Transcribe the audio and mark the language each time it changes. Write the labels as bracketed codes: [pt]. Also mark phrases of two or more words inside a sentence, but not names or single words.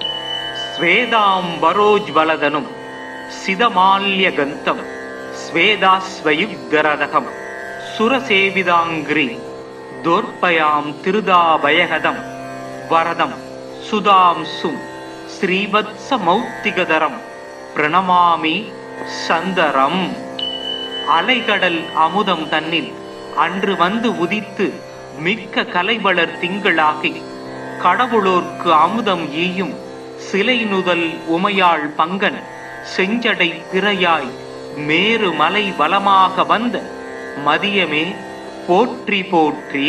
[sa] स्वेदाम्बरोज्ज्वलधनुं सिदमाल्यगन्तं स्वेदाश्वयुक्तरदकं सुरसेविदाङ्घ्रि दोर्पयां त्रिदाभयकरं वरदं सुधांसुं श्रीवत्समौक्तिकधरं प्रणमामि சந்தரம். [ta] அலைகடல் அமுதம் தன்னில் அன்று வந்து உதித்து மிக்க கலைவளர் திங்களாகி கடவுளோர்க்கு அமுதம் ஈயும் சிலை நுதல் உமையாள் பங்கன் செஞ்சடை பிறையாய் மேரு மலை வலமாக வந்த மதியமே போற்றி போற்றி.